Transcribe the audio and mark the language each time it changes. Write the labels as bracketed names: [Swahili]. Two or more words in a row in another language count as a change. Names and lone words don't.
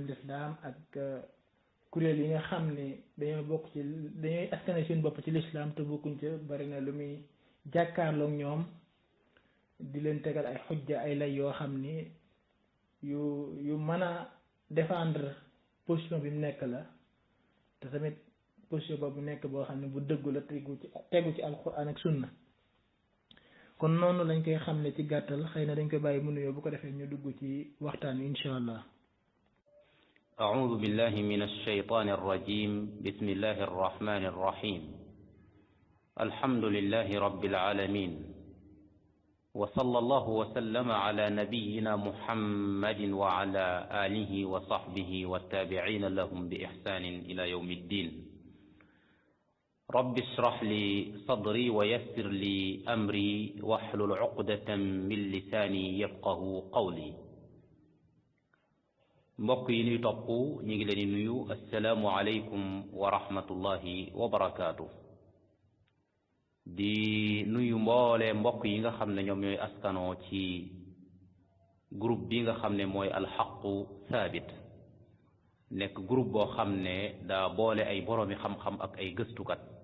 [Wolof] lislaam ak kuréel yi nga xam ne dañoo bokk ci dañuy askane seen bopp ci lislaam te bokkuñ ca bari na lu muy jàkkaarloog ñoom di leen tegal ay xujja ay lay yoo xam ni yu mën a [French] défendre position [Wolof] bi mu nekk la te tamit position boobu nekk boo xam ne bu dëggu la tegu ci alquran ak sunna kon noonu lañ koy xam ne ci gàttal xëy na dañ koy bàyyi mu nuyoo bu ko defee ñu dugg ci waxtaan wi [Arabic] إن شاء الله. أعوذ بالله من الشيطان الرجيم بسم الله الرحمن الرحيم الحمد لله رب العالمين وصلى الله وسلم على نبينا محمد وعلى آله وصحبه والتابعين لهم بإحسان إلى يوم الدين رب اشرح لي صدري ويسر لي أمري واحلل عقدة من لساني يفقه قولي [Wolof] mbokk yi ñuy topp ñu ngi leen di nuyu [Arabic] السلام عليكم ورحمة الله وبركاته [Wolof] di nuyu mboole mbokk yi nga xam ne ñoom ñooy askanoo ci groupe bi nga xam ne mooy alxaqu saabit nekk groupe boo xam ne daa boole ay boroomi xam-xam ak ay gëstukat